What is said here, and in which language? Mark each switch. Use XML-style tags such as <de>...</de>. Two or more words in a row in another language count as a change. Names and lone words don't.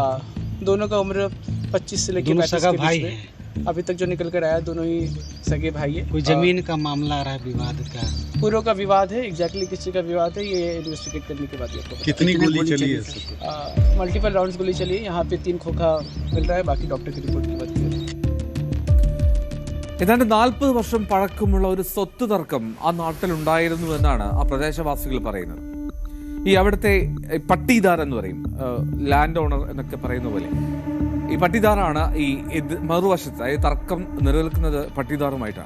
<hi>दोनों का उम्र 25 से लेकर 35 के बीच में. अभी तक जो निकल कर आया दोनों ही सगे भाई है. कोई जमीन का मामला आ रहा है, विवाद का? पूर्व का विवाद है. एग्जैक्टली किसी का विवाद है ये इन्वेस्टिगेट करने के बाद आपको. कितनी गोली चली है?</hi> <en>multiple rounds</en> <hi>गोली चली है. यहाँ पे 3 खोखा मिल रहा है. बाकी डॉक्टर की रिपोर्ट की बात की.</hi> <ml>ഏതാണ്ട് 40 വർഷം പഴക്കമുള്ള ഒരു സ്വത്ത് തർക്കം ആ നാട്ടിലുണ്ടായിരുന്നു എന്നാണ് ആ പ്രദേശവാസികൾ പറയുന്നത്. ഈ അവിടുത്തെ പട്ടീദാർ എന്ന് പറയും,</ml> <en>land owner</en> <ml>എന്നൊക്കെ പറയുന്ന പോലെ. ഈ പട്ടീദാറാണ് ഈ മറുവശത്ത്, അതായത് തർക്കം നിലനിൽക്കുന്നത് പട്ടീദാറുമായിട്ടാണ്.</ml>